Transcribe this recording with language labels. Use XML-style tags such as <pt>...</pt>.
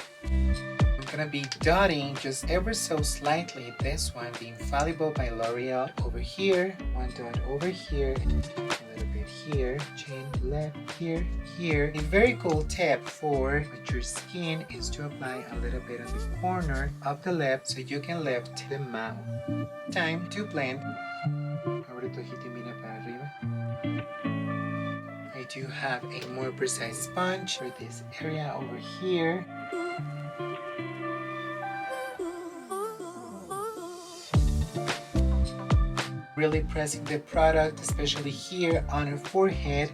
<en>I'm gonna be dotting just ever so slightly this one, the Infallible by L'Oreal. Over here, one dot over here, a little bit here, chin, lip, here, here. A very cool tip for mature skin is to apply a little bit on the corner of the lip so you can lift the mouth. Time to blend.</en> <es>Abre tu ojito y mira para arriba.</es> <en>I do have a more precise sponge for this area over here. Really pressing the product, especially here on her forehead.</en>